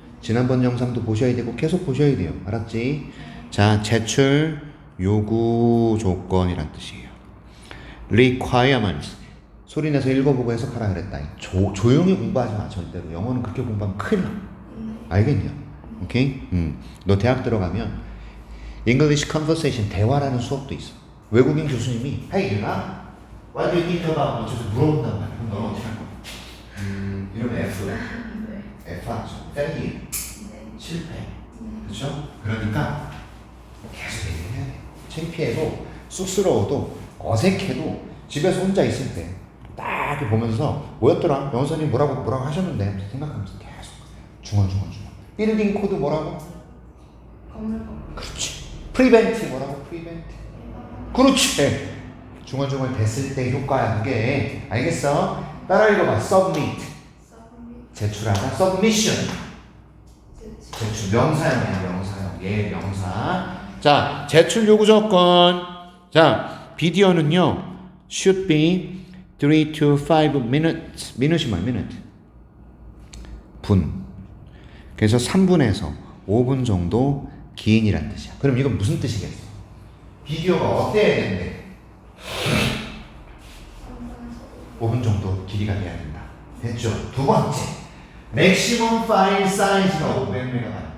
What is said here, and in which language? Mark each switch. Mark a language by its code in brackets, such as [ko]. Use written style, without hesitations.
[ko] 지난번 영상도 보셔야 되고 계속 보셔야 돼요. 알았지? 자, 제출 요구 조건이란 뜻이에요. requirements 소리내서 읽어보고 해석하라 그랬다. 조용히 공부하지 마. 절대로. 영어는 그렇게 공부하면 큰일 나. 알겠냐? 오케이? 너 대학 들어가면 [en] English conversation [ko] 대화라는 수업도 있어. 외국인 교수님이 [en] Hey, what do you think about? [ko] 어쩌서 물어본단 말이야. 그럼 너는 어떻게 할 거야? 이러면 F 하죠. failure. 실패. 그렇죠? 그러니까 계속 얘기해야 돼. 창피해도 쑥스러워도 어색해도 집에서 혼자 있을 때 딱 보면서 뭐였더라? 영선님 뭐라고 하셨는데 생각하면서 계속 중얼. 빌딩 코드 뭐라고? 건물. 그렇지. 프리벤트 뭐라고? 프리벤트. 그렇지. 중얼 됐을 때 효과야 그게. 알겠어? 따라 읽어봐. submit 제출하다. submission 제출 명사형이야 명사형. 얘 명사. 자 제출 요구 조건. 자 비디오는요 [en] should be 3 to 5 minutes. [ko] minute이 뭐야 minute? 분. 그래서 3분에서 5분 정도 기인이란 뜻이야. 그럼 이건 무슨 뜻이겠어? 비디오가 어때야 된대? 5분 정도 길이가 돼야 된다. 됐죠? 두 번째, 맥시멈 파일 사이즈가 500MB.